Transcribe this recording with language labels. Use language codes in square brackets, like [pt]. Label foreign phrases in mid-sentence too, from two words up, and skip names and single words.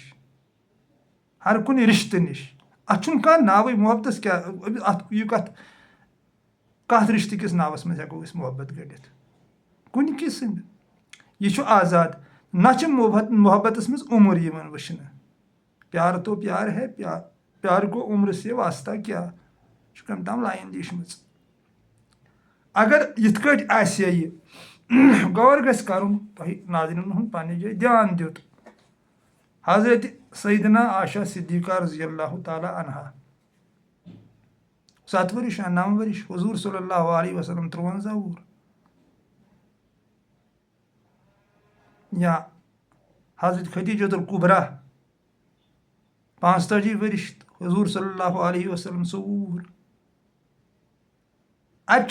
[ks] ہر کُنہِ رِشتہٕ نِش اَتھ چھُنہٕ کانٛہہ ناوٕے محبتَس کیٛاہ اَتھ یہِ کَتھ رِشتہٕ کِس ناوَس منٛز ہٮ۪کو أسۍ محبت گٔڑِتھ کُنہِ قٕسم یہِ چھُ آزاد نہ چھِ محبتَس منٛز عُمر یِوان وٕچھنہٕ [ur] پیار تو پیار ہے پیار کو عمر سے واسطہ [ks] کیٛاہ چھُ کٔمۍ تام لایِن لیٖچھمٕژ اگر یِتھ کٲٹھۍ آسہِ ہا یہِ غور گژھِ کَرُن تۄہہِ ناظریٖنَن ہُنٛد پنٛنہِ جایہِ دیان دیُت حضرت سیدنا عائشہ صدیقہ [ar] رضی اللہ تعالیٰ عنہا [ks] 7 ؤرِش یا 9 ؤرِش حضوٗر [ar] صلی اللہ علیہ وسلم [ks] 53 وُہُر یا حضرت خدیجۃ الکبریٰ 45 ؤرِش حضوٗر [ar] صلی اللہ علیہ وسلم [ks] 24 وُہُر اَتہِ